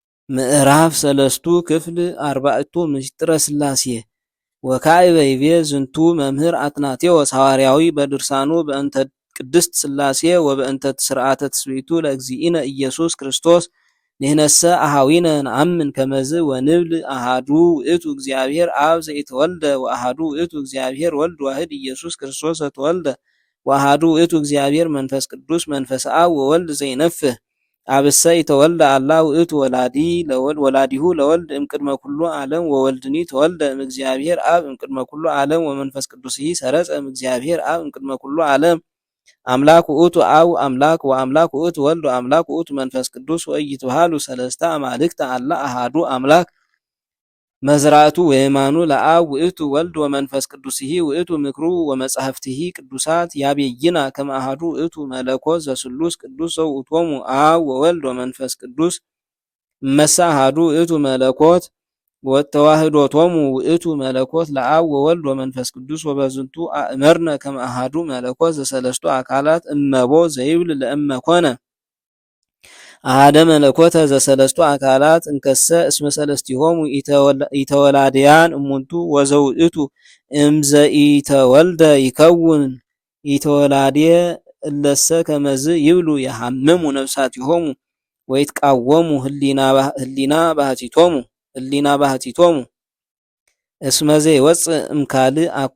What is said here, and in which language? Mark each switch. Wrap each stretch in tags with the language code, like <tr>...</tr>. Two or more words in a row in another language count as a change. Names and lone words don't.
<gez>ምዕራፍ ሰለስቱ ክፍል አርባዕቱ ምስጢረ ሥላሴ ወካዕበ ይቤ ዝንቱ መምህር አትናቴዎስ ሐዋርያዊ በድርሳኑ በእንተ ቅድስት ሥላሴ ወበእንተ ስርዓተ ትስብእቱ ለእግዚእነ ኢየሱስ ክርስቶስ ንሕነሰ አኀዊነ ነአምን ከመዝ ወንብል አሃዱ ውእቱ እግዚአብሔር አብ ዘኢተወልደ ወአሃዱ ውእቱ እግዚአብሔር ወልድ ዋሕድ ኢየሱስ ክርስቶስ ዘተወልደ ወአሃዱ ውእቱ እግዚአብሔር መንፈስ ቅዱስ መንፈስ አብ ወወልድ ዘይነፍህ አብሰ ይተወልደ አላ ውእቱ ወላዲሁ ለወልድ እምቅድመ ኩሉ ዓለም ወወልድኒ ተወልደ እምእግዚአብሔር አብ እምቅድመ ኩሉ ዓለም ወመንፈስ ቅዱስሂ ሰረጸ እምእግዚአብሔር አብ እምቅድመ ኩሉ ዓለም አምላክ ውእቱ አብ አምላክ ወአምላክ ውእቱ ወልድ ወአምላክ ውእቱ መንፈስ ቅዱስ ወኢይትበሃሉ ሰለስተ አማልክት አላ አሃዱ አምላክ መዝራእቱ ወየማኑ ለአብ ውእቱ ወልድ ወመንፈስ ቅዱስሂ ውእቱ ምክሩ ወመጻሕፍትሂ ቅዱሳት ያቤይና ከመ አሐዱ ውእቱ መለኮት ዘስሉስ ቅዱስ ዘውእቶሙ አብ ወወልድ ወመንፈስ ቅዱስ እመሰ አሐዱ ውእቱ መለኮት ወተዋህዶቶሙ ውእቱ መለኮት ለአብ ወወልድ ወመንፈስ ቅዱስ ወበዝንቱ አእመርነ ከመ አሐዱ መለኮት ዘሰለስቱ አካላት እመቦ ዘይብል ለእመኮነ አሐደ መለኮተ ዘሰለስቱ አካላት እንከሰ እስመ ሰለስቲሆሙ ኢተወላድያን እሙንቱ ወዘውእቱ እምዘኢተወልደ ይከውን ኢተወላድየ እለሰ ከመዝ ይብሉ የሐምሙ ነፍሳቲሆሙ ወይትቃወሙ ህሊና ባህቲቶሙ እስመ ዘይወፅእ እምካልእ አኮ</gez>